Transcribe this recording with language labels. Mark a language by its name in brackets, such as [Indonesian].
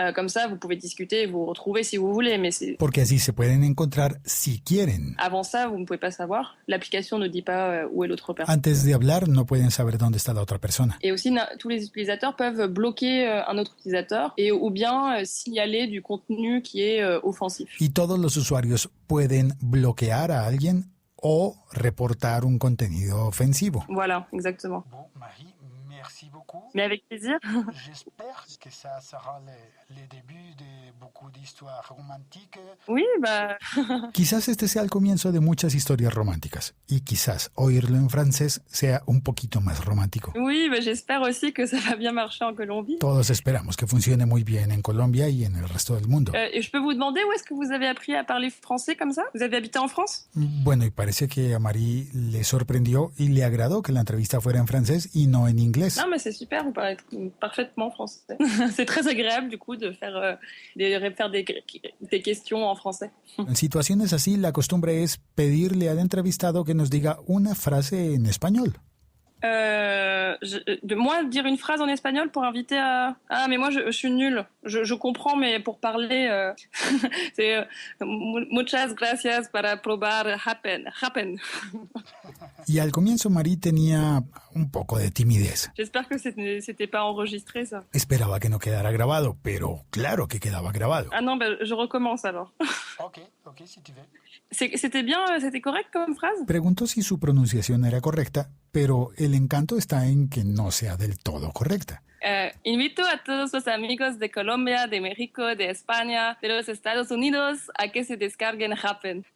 [French] Comme ça, vous pouvez discuter, vous retrouver si vous voulez, mais c'est... [Spanish] Porque así se pueden encontrar si quieren. [French] Avant ça, vous ne pouvez pas savoir. L'application ne dit pas où est l'autre personne. [Spanish] Antes de hablar, no pueden saber dónde está la otra persona. [French] Et aussi, tous les utilisateurs peuvent bloquer un autre utilisateur et ou bien signaler du contenu qui est offensif. [Spanish] Y todos los usuarios pueden bloquear a alguien o reportar un contenido ofensivo. [French] Voilà, exactement. Bon, Marie, merci beaucoup. Mais avec plaisir. J'espère que ça sera le début de beaucoup d'histoires romantiques. Oui, bah... [Spanish] Quizás este sea el comienzo de muchas historias románticas y quizás oírlo en francés sea un poquito más romántico. [French] Oui, bah, j'espère aussi que ça va bien marcher en Colombie. [Spanish] Todos esperamos que funcione muy bien en Colombia y en el resto del mundo. [French] Et je peux vous demander où est-ce que vous avez appris à parler français comme ça? Vous avez habité en France? [Spanish] Bueno, y parece que a Marie le sorprendió y le agradó que la entrevista fuera en francés y no en inglés. [French] Non, mais c'est super, vous parlez parfaitement français. C'est très agréable du coup de faire, des questions en français. [Spanish] En situaciones así, la costumbre es pedirle al entrevistado que nos diga una frase en español. [French] De moi dire une phrase en espagnol pour inviter à... Ah, mais moi je suis nulle. Je comprends, mais pour parler, c'est [Spanish] muchas gracias para probar happen. Y al comienzo Marie tenía un poco de timidez. [French] J'espère que c'était pas enregistré ça. [Spanish] Esperaba que no quedara grabado, pero claro que quedaba grabado. [French] Ah non, je recommence alors. Ok, si tu veux. C'était bien, c'était correct comme phrase? [Spanish] Preguntó si su pronunciación era correcta, pero el encanto está en que no sea del todo correcta. Invito a todos los amigos de Colombia, de México, de España, de los Estados Unidos a que se descarguen Happen.